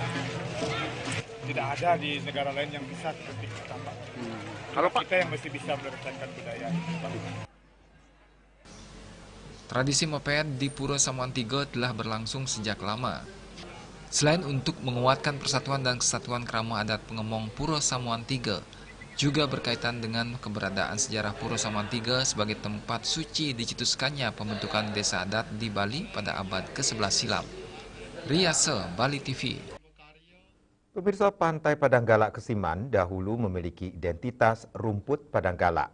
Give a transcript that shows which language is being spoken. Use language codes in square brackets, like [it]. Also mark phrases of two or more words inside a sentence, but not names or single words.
[id] Tidak ada di negara lain yang bisa seperti kita, Pak. Kalau kita yang mesti bisa melestarikan budaya ini, Pak. Tradisi moped di Pura Samuan 3 telah berlangsung sejak lama. Selain untuk menguatkan persatuan dan kesatuan kerama adat pengemong Pura Samuan 3, juga berkaitan dengan keberadaan sejarah Pura Samuan 3 sebagai tempat suci dicetuskannya pembentukan desa adat di Bali pada abad ke-11 silam. Riase, Bali TV. Pemirsa, Pantai Padanggalak Kesiman dahulu memiliki identitas rumput Padanggalak.